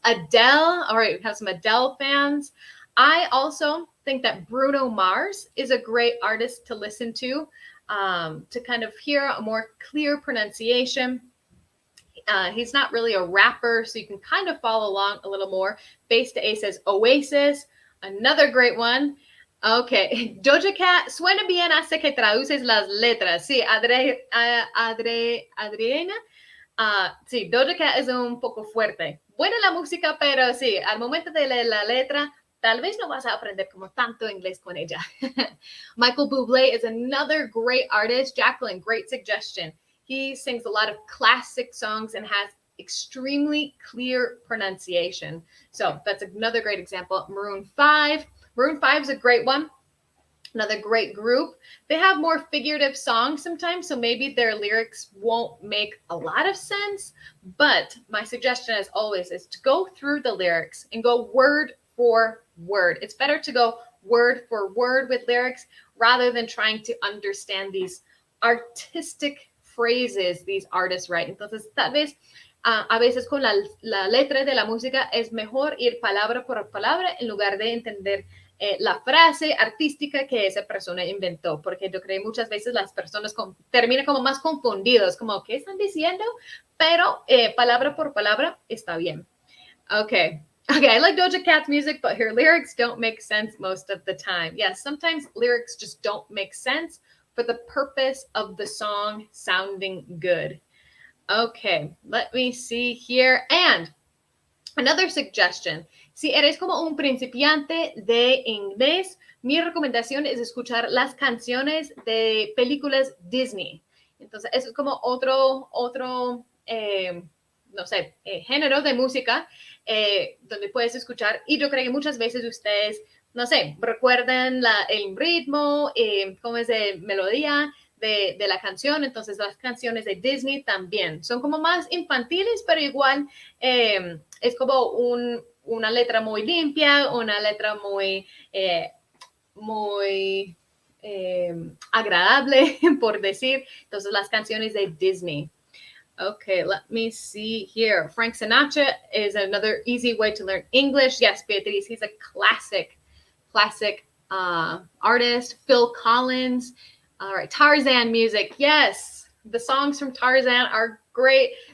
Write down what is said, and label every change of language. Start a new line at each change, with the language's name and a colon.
English: Adele, all right, we have some Adele fans. I also think that Bruno Mars is a great artist to listen to kind of hear a more clear pronunciation. He's not really a rapper, so you can kind of follow along a little more. Base to A says Oasis, another great one.
Spanish: Okay, Doja Cat, suena bien hasta que traduces las letras. Sí, Adriana. Sí, Doja Cat es un poco fuerte. Buena la música, pero sí, al momento de leer la letra, tal vez no vas a aprender como tanto inglés con ella.
English: Michael Bublé is another great artist. Jacqueline, great suggestion. He sings a lot of classic songs and has extremely clear pronunciation. So that's another great example. Maroon 5. Maroon 5 is a great one. Another great group. They have more figurative songs sometimes, so maybe their lyrics won't make a lot of sense. But my suggestion, as always, is to go through the lyrics and go word for word. It's better to go word for word with lyrics rather than trying to understand these artistic phrases these artists write.
Spanish: Entonces, tal vez a veces con la letra de la música es mejor ir palabra por palabra en lugar de entender la frase artística que esa persona inventó, porque yo creo que muchas veces las personas terminan como más confundidos, como, ¿qué están diciendo? Pero palabra por palabra está bien.
English: Okay, I like Doja Cat's music, but her lyrics don't make sense most of the time. Yes, sometimes lyrics just don't make sense for the purpose of the song sounding good. Okay, let me see here. And another suggestion,
Spanish: si eres como un principiante de inglés, mi recomendación es escuchar las canciones de películas Disney. Entonces, eso es como otro no sé, género de música donde puedes escuchar. Y yo creo que muchas veces ustedes, no sé, recuerdan el ritmo, cómo es de melodía de la canción. Entonces, las canciones de Disney también son como más infantiles, pero igual es como una letra muy limpia, una letra muy agradable, por decir. Entonces, las canciones de Disney.
English: Okay, let me see here. Frank Sinatra is another easy way to learn English. Yes, Beatriz, he's a classic artist. Phil Collins. All right, Tarzan music. Yes, the songs from Tarzan are great.